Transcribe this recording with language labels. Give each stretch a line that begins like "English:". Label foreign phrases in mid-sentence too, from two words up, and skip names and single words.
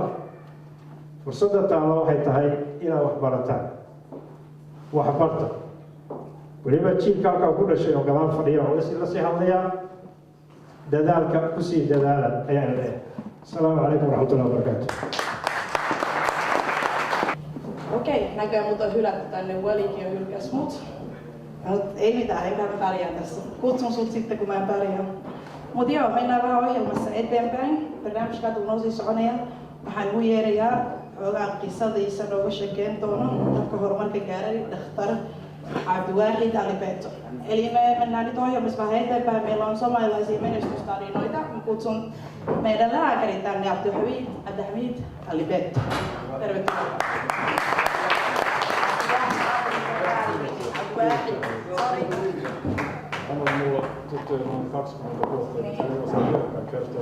Somali: fursadda taalla waxay tahay inaad wax barataan waxbarta. weliba jiilka halkan ku dhashay oo gadaal fadhiya oo la sii hadlayaa dadaalka ku sii dadaala ayaan leeyahay.
Arabic: السلام عليكم ورحمة الله وبركاته.
Finnish: Okei, näköjään mut on hylätty tänne Welikin ja hylkäs mut. Ei mitään, enkä mä pärjää tässä. Kutsun sut sitten kun mä en pärjää. Mut joo, mennään vähän ohjelmassa eteenpäin.
Somali: Barnaamijkaatu nousi soconaya. Waxaan ugu yeerayaa xoogaa qisadiisa nooga sheekeyn doono dadka horumarka gaaray dhakhtar Cabdiwaaxid Ali Beeto.
Finnish: Eli me mennään nyt ohjelmassa vähän eteenpäin. Meillä on somalilaisia menestystarinoita. Mä kutsun meidän lääkärin tänne Abdelhamid Ali Beeto. Tervetuloa. Hän on mulla tuttu jo noin 20 vuotta, että se ei osaa yhtään kertoa.